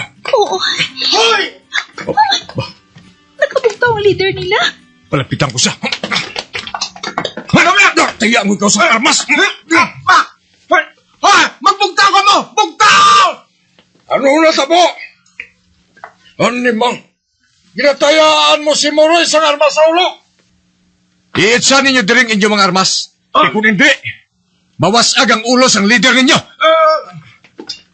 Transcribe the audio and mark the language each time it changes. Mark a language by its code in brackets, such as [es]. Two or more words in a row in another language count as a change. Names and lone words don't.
[hil] Oo. Hoy! Nakabugtaw ang leader nila. Palapitan ko siya. Ano ba? Tayaan mo ikaw sa armas. Magbugtaw ka mo! Bugtaw! Ano na tabo? Ano mang? Ginatayaan mo si Moroy sa armas sa ulo. Iitsa ninyo diring inyong mga armas. E kung hindi, mawasag ang ulo sang leader ninyo.